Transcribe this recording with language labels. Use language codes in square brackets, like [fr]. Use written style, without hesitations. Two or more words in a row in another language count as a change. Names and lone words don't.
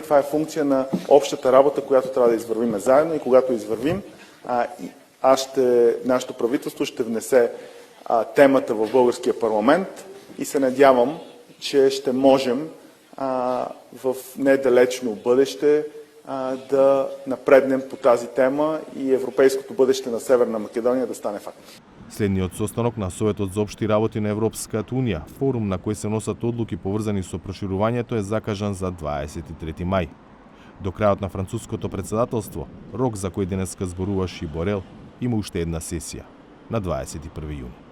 [bg] Това е функция на общата работа, която трябва да извървим заедно и когато извървим, нашето правителство ще внесе темата в българския парламент и се надявам, че ще можем в недалечно бъдеще да напреднем по тази тема и европейското бъдеще на Северна Македония да стане факт. [mk] Следниот состанок на Советот за општи работи на Европската унија, форум на кој се носат одлуки поврзани со проширувањето, е закажан за 23 мај. До крајот на француското председателство, рок за кој денеска зборуваше и Борел, има уште една сесија на 21 јуни.